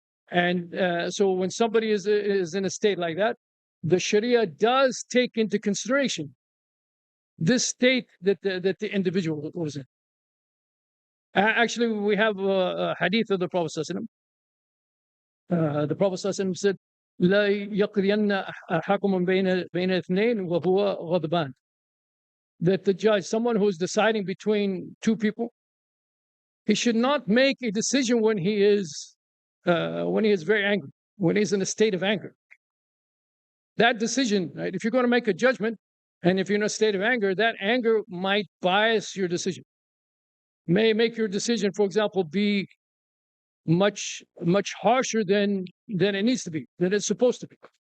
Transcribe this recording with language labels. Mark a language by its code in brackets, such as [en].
[en] And so when somebody is in a state like that, the Sharia does take into consideration this state that the individual was in. Actually, we have a hadith of the Prophet ﷺ The Prophet ﷺ said, [ar] لا يقضين حكم بين اثنين وهو غضبان. [en] That the judge, someone who is deciding between two people, he should not make a decision when he is very angry, when he's in a state of anger. That decision, right, if you're going to make a judgment, and if you're in a state of anger, that anger might bias your decision, may make your decision, for example, be much harsher than it needs to be, than it's supposed to be.